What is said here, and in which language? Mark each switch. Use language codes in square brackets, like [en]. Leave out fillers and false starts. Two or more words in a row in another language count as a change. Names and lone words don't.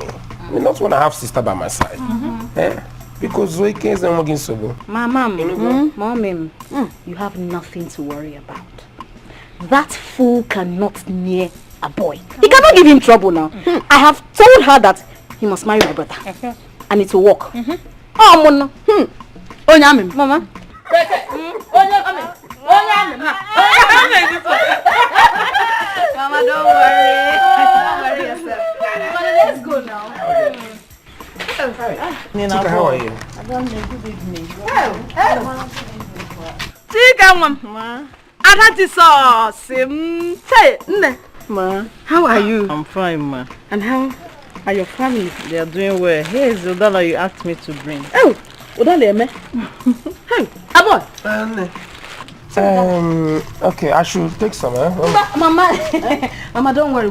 [en] I mean, not when I have sister by my side. Because Zoe is not working so good. Mommy, you have nothing to worry about. That fool cannot near a boy. He cannot give him trouble now. I have told her that he must marry my brother. And it will work. Oh, Mona. Mama. Mama, don't worry. Don't worry yourself. Mama, let's go now. Tika, how are you? I don't know. Good evening. Tika, Mama. Ma, how are you? I'm fine, ma. And how are your family? They are doing well. Here is the dollar you asked me to bring. Oh, Udale, me. Hey, Abo. Okay, I should take some, Mama, Mama, don't worry.